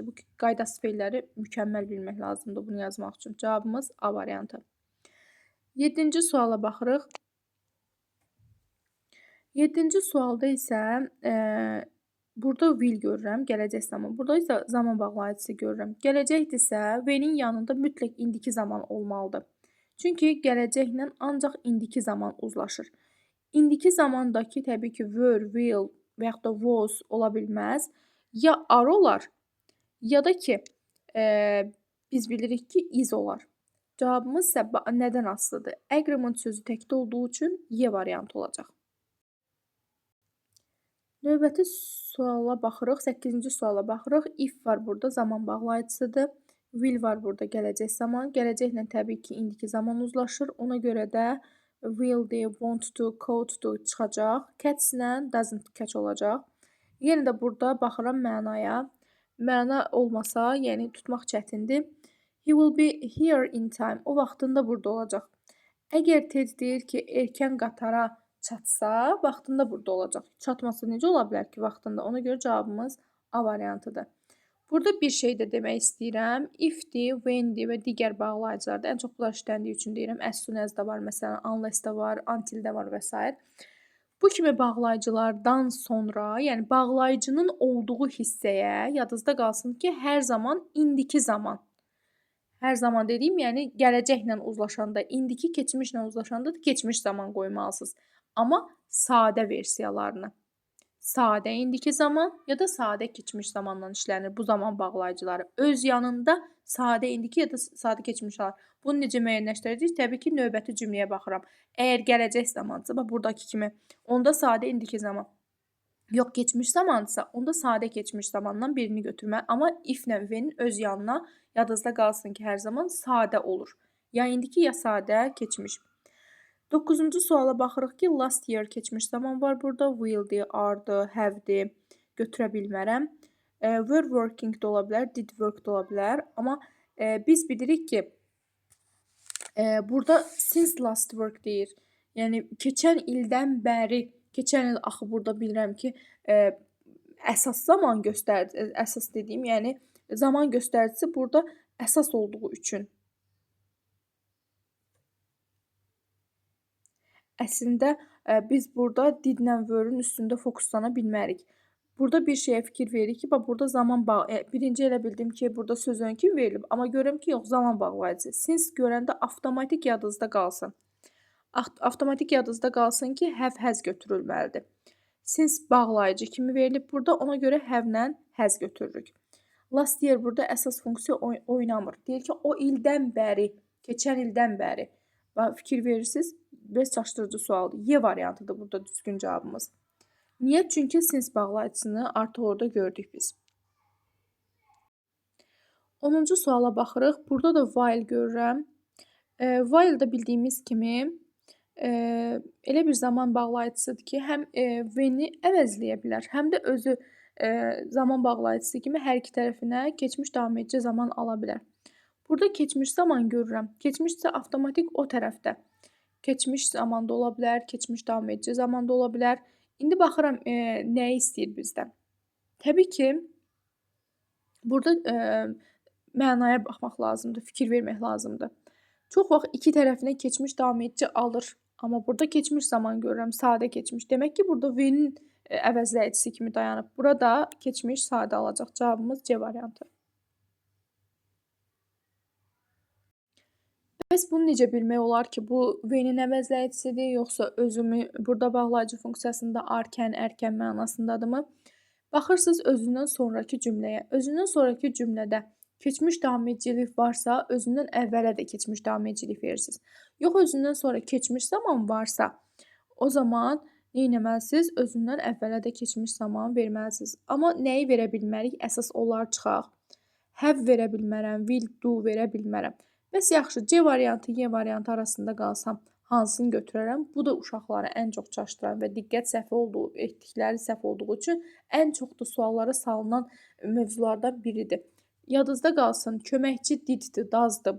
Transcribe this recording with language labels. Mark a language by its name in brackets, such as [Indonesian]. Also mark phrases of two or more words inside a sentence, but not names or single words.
[Azerbaijani] Bu qayda spelləri mükəmməl bilmək lazımdır bunu yazmaq üçün. Cavabımız A variantı. 7-ci suala baxırıq. 7-ci sualda isə burada will görürəm, gələcək zaman. Burada isə zaman bağlayıcısı görürəm. Gələcəkdirsə, when-in yanında mütləq indiki zaman olmalıdır. Çünki gələcəklə ancaq indiki zaman uzlaşır. İndiki zamandakı təbii ki, [English] were, will [Azerbaijani] və yaxud da was ola bilməz. Ya are olar, ya da ki, biz bilirik ki, is olar. Cavabımız isə nədən asılıdır? Agreement sözü təkdə olduğu üçün Y variantı olacaq. Növbəti suala baxırıq, 8-ci suala baxırıq. If var burada, zaman bağlayıcısıdır. Will var burada, gələcək zaman. Gələcəklə təbii ki, indiki zaman uzlaşır. Ona görə də will-dir, [English] want to, could to [Azerbaijani] çıxacaq. Catch-lə [English] doesn't catch [Azerbaijani] olacaq. Yenə də burada baxıram mənaya. Məna olmasa, yəni tutmaq çətindir. [English] He will be here in time. [Azerbaijani] O vaxtında burada olacaq. Əgər Ted deyir ki, erkən qatara çatsa, vaxtında burada olacaq. Çatması necə ola bilər ki, vaxtında? Ona görə cavabımız A variantıdır. Burada bir şey də demək istəyirəm. If-dir, when-dir və digər bağlayıcılarda ən çox bunlar işləndiyi üçün deyirəm. [English] As soon as [Azerbaijani] da var, məsələn, unless də var, until də var və s. Bu kimi bağlayıcılardan sonra, yəni bağlayıcının olduğu hissəyə yadınızda qalsın ki, hər zaman indiki zaman. Hər zaman dediyim, yəni gələcəklə uzlaşanda, indiki keçmişlə uzlaşanda da keçmiş zaman qoymalısınız. Amma sadə versiyalarını. Sadə indiki zaman ya da sadə keçmiş zamanla işlənir bu zaman bağlayıcıları. Öz yanında sadə indiki ya da sadə keçmiş var. Bunu necə müəyyənləşdirəcəyik? Təbii ki, növbəti cümləyə baxıram. Əgər gələcək zamandırsa, bax buradakı kimi, onda sadə indiki zaman. Yox, keçmiş zamandırsa, onda sadə keçmiş zamandan birini götürmək. Amma if-lə when-in öz yanına yadınızda qalsın ki, hər zaman sadə olur. Ya indiki, ya sadə keçmiş. 9-cu suala baxırıq ki, [English] last year [Azerbaijani] keçmiş zaman var burada. Will-dir, are-dır, have-dir. Götürə bilmərəm. [English] Were working [Azerbaijani] da ola bilər, [English] did work [Azerbaijani] da ola bilər. Amma biz bilirik ki, burada [English] since last work [Azerbaijani] deyir. Yəni, keçən ildən bəri, keçən il axı burada bilirəm ki, əsas zaman göstəricisi, əsas dediyim, yəni zaman göstəricisi burada əsas olduğu üçün. Əslində, biz burada did-lə were-ün üstündə fokuslana bilmərik. Burada bir şeyə fikir veririk ki, bax burada zaman birinci elə bildim ki, burada sözün kimi verilib, amma görürəm ki, yox, zaman bağlayıcı. Since görəndə avtomatik yadınızda qalsın. Avtomatik yadınızda qalsın ki, [English] have, has [Azerbaijani] götürülməlidir. Since bağlayıcı kimi verilib burada, ona görə have-lə has götürürük. [English] Last year [Azerbaijani] burada əsas funksiya oynamır. Deyir ki, o ildən bəri, keçən ildən bəri. Fikir verirsiniz, biraz çaşdırıcı sualdır. Y variantıdır burada düzgün cavabımız. Niyə? Çünki since bağlayıcısını artıq orada gördük biz. 10-cu suala baxırıq. Burada da while görürəm. While da bildiyimiz kimi elə bir zaman bağlayıcısıdır ki, həm when-i əvəzləyə bilər, həm də özü zaman bağlayıcısı kimi hər iki tərəfinə keçmiş davam edici zaman ala bilər. Burada keçmiş zaman görürəm. Keçmiş isə avtomatik o tərəfdə. Keçmiş zamanda ola bilər, keçmiş davam edici zamanda ola bilər. İndi baxıram nəyi istəyir bizdən. Təbii ki, burada mənaya baxmaq lazımdır, fikir vermək lazımdır. Çox vaxt iki tərəfinə keçmiş davam edici alır. Amma burada keçmiş zaman görürəm, sadə keçmiş. Demək ki, burada when-in əvəzləyicisi kimi dayanıb. Burada keçmiş sadə alacaq. Cavabımız C variantı. Bəs bunu necə bilmək olar ki, bu when-in əvəzləyicisidir, yoxsa özümü burada bağlayıcı funksiyasında arkən, ərkən mənasındadırmı? Baxırsınız özündən sonraki cümləyə. Özündən sonraki cümlədə keçmiş davam edicilik varsa, özündən əvvələ də keçmiş davam edicilik verirsiniz. Yox, özündən sonra keçmiş zaman varsa, o zaman nə etməlisiniz? Özündən əvvələ də keçmiş zaman verməlisiniz. Amma nəyi verə bilmərik? Əsas onlar çıxaq. Have verə bilmərəm, [English] will, do [Azerbaijani] verə bilmərəm. Bəs yaxşı, C variantı, Y variantı arasında qalsam, hansını götürərəm? Bu da uşaqları ən çox çaşdıran və diqqət etdikləri səhv olduğu üçün ən çox da suallara salınan mövzulardan biridir. Yadınızda qalsın, köməkçi diddir, dazdır.